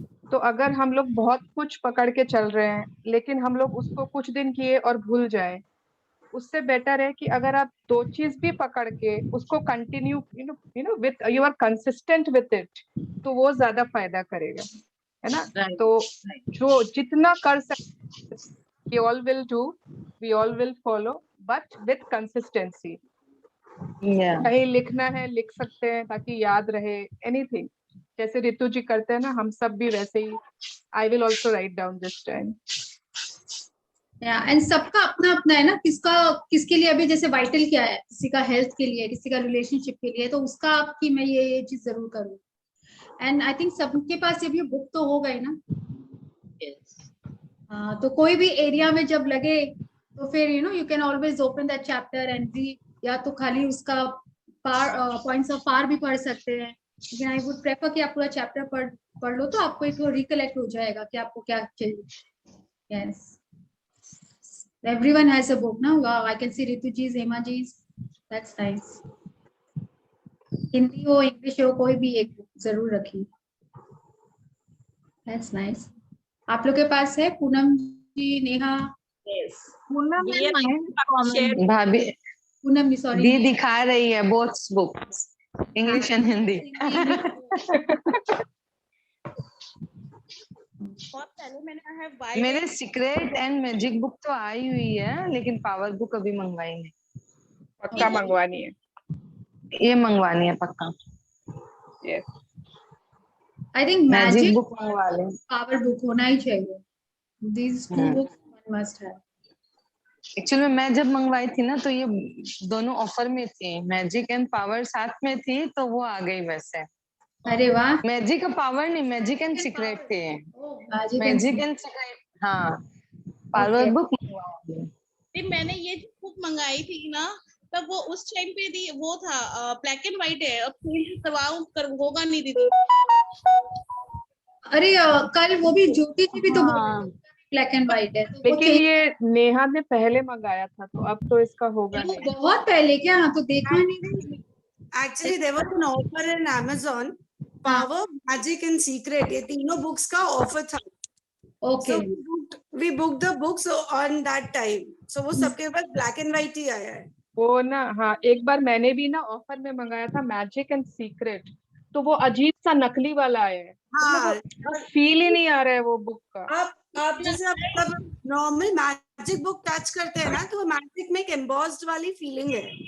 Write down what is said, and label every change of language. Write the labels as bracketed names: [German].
[Hindi] तो अगर हम लोग बहुत कुछ पकड़ के चल रहे हैं लेकिन हम लोग उसको कुछ दिन किए और भूल जाए, उससे बेटर है कि अगर आप दो चीज भी पकड़ के उसको continue [English] with you are consistent with it, [Hindi] तो वो ज्यादा फायदा करेगा, है ना। [English] Right. [Hindi] तो जो जितना कर सकते [English] we all will do, we all will follow, but with consistency. [Hindi] कहीं लिखना है लिख सकते हैं ताकि याद रहे, एनीथिंग, जैसे रितु जी करते हैं ना, हम सब भी वैसे ही। [English] I will also write down this time. [Hindi] And सबका अपना अपना है ना, किसका किसके लिए अभी जैसे वाइटल क्या है, किसी का हेल्थ के लिए, किसी का रिलेशनशिप के लिए, तो उसका आपकी मैं ये चीज जरूर करूँ। एंड आई थिंक सबके पास ये भी बुक तो होगा ही ना। हाँ, तो कोई भी एरिया में जब लगे तो फिर [English] you can always open that chapter and read, [Hindi] या तो खाली उसका पॉइंट्स ऑफ पार भी पढ़ सकते हैं, लेकिन [English] I would prefer [Hindi] कि आप पूरा चैप्टर पढ़ लो, तो आपको एक रिकलेक्ट हो जाएगा कि आपको क्या चाहिए। [English] Yes, everyone has a book now. Wow, I can see Ritu ji's, Hema ji's. That's nice. [Hindi] Hindi हो इंग्लिश हो, कोई भी एक बुक जरूर रखिए। [English] That's nice. [Hindi] आप लोग के पास है पूनम जी, नेहा? भाभी पूनम नहीं, सॉरी, दी दिखा रही है [English] both books, [Hindi] English and Hindi. मेरे सीक्रेट एंड मैजिक बुक तो आई हुई है, लेकिन पावर बुक अभी मंगवाई नहीं। पक्का मंगवानी है, ये मंगवानी है पक्का। [English] Yes. I think magic magic [Hindi] book मंगवा लें। पावर बुक होना ही चाहिए। [English] These two books one must have. [Hindi] Actually मैं जब मंगवाई थी ना तो ये दोनों ऑफर में थी, मैजिक एंड पावर साथ में थी, तो वो आ गई वैसे। अरे वाह, मैजिक का पावर नहीं, मैजिक एंड सीक्रेट थे। मैजिक एंड सीक्रेट, हाँ, पावर बुक मंगवाई। मैंने ये बुक मंगाई थी ना, तब वो उस टाइम पे दी, वो था ब्लैक एंड व्हाइट है, अब चेंज करवाऊं होगा नहीं दीदी। अरे कल वो भी ज्योति जी भी तो ब्लैक एंड व्हाइट है, तो वो लेकिन ये नेहा ने पहले मंगाया था, तो अब तो इसका होगा वो नहीं। बहुत पहले क्या, तो देखा नहीं। [English] Actually, there was an offer in Amazon. Power, Magic and Secret. [Hindi] ये तीनों books का offer था. [English] Okay So we booked the books on that time. So [Hindi] वो सबके पास [English] black and white [Hindi] ही आया है. वो ना, हाँ, एक बार मैंने भी ना ऑफर में मंगाया था मैजिक एंड सीक्रेट, तो वो अजीब सा नकली वाला आया है, हाँ. फील ही नहीं आ रहा है वो बुक का। आप जैसे आप मतलब नॉर्मल मैजिक बुक टच करते हैं ना, तो वो मैजिक में एक एम्बॉस्ड वाली फीलिंग है.